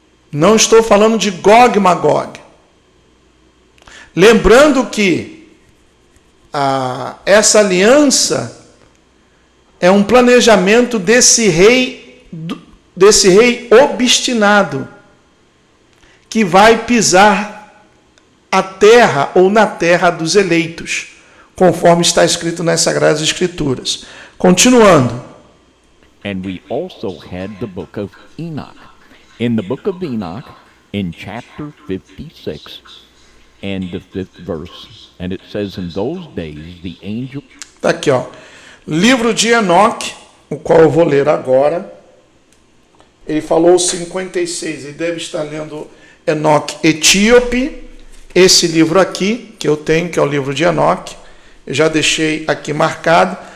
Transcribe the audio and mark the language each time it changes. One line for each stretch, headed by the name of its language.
Portuguese: Não estou falando de Gog e Magog. Lembrando que essa aliança é um planejamento desse rei obstinado que vai pisar a terra ou na terra dos eleitos, conforme está escrito nas Sagradas Escrituras. Continuando.
English: And we also had the book of Enoch. In the book of Enoch, in chapter 56, and the 5th verse, and it says, in those days the angel...
Portuguese: Está aqui, ó. Livro de Enoque, o qual eu vou ler agora. Ele falou 56, ele deve estar lendo Enoque Etíope. Esse livro aqui, que eu tenho, que é o livro de Enoque, eu já deixei aqui marcado.